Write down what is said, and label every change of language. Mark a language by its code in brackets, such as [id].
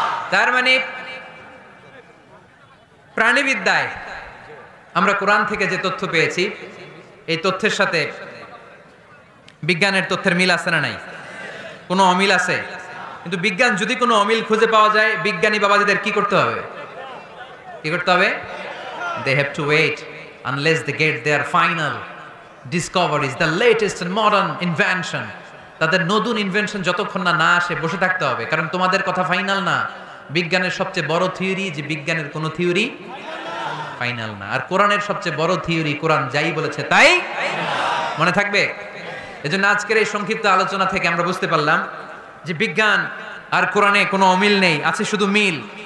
[bn] তার মানে প্রাণীবিদ্যায় আমরা কোরআন থেকে যে তথ্য পেয়েছি, এই তথ্যের সাথে বিজ্ঞানের তথ্যের মিল আছে না নাই? কোনো অমিল আছে? কিন্তু বিজ্ঞান যদি কোনো অমিল খুঁজে পাওয়া যায়, বিজ্ঞানী বাবাজিদের কি করতে হবে? কি করতে হবে? [en] They have to wait unless they get their final discoveries, the latest and modern invention. [bn] তাদের নতুন ইনভেনশন যতক্ষণ না আসে বসে থাকতে হবে, কারণ তোমাদের কথা ফাইনাল না। বিজ্ঞানের সবচেয়ে বড় থিওরি যে বিজ্ঞানের কোনো থিওরি ফাইনাল না, আর কোরআনের সবচেয়ে বড় থিওরি কোরআন যাই বলেছে তাই মনে থাকবে। এজন্য আজকের এই সংক্ষিপ্ত আলোচনা থেকে আমরা বুঝতে পারলাম যে বিজ্ঞান আর কোরআনে কোনো অমিল নেই, আছে শুধু মিল।